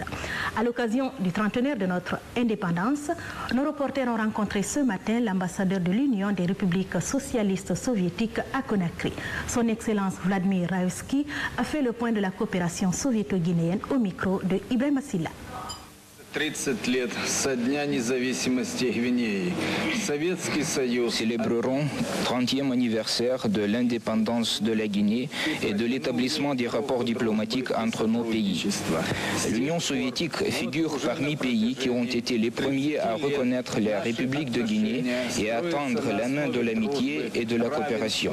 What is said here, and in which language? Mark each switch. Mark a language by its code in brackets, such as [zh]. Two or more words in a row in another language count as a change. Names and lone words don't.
[fr] À l'occasion du trentenaire de notre indépendance, nos reporters ont rencontré ce matin l'ambassadeur de l'Union des républiques socialistes soviétiques à Conakry. Son Excellence Vladimir Raevski a fait le point de la coopération soviéto-guinéenne au micro de Ibrahim Silla. [ru] 30 лет со дня независимости Гвинеи. Советский Союз. [fr] Célébrerons 30e anniversaire de l'indépendance de la Guinée et de l'établissement des rapports diplomatiques entre nos pays. L'Union soviétique figure parmi pays qui ont été les premiers à reconnaître la République de Guinée et à tendre la main de l'amitié et de la coopération.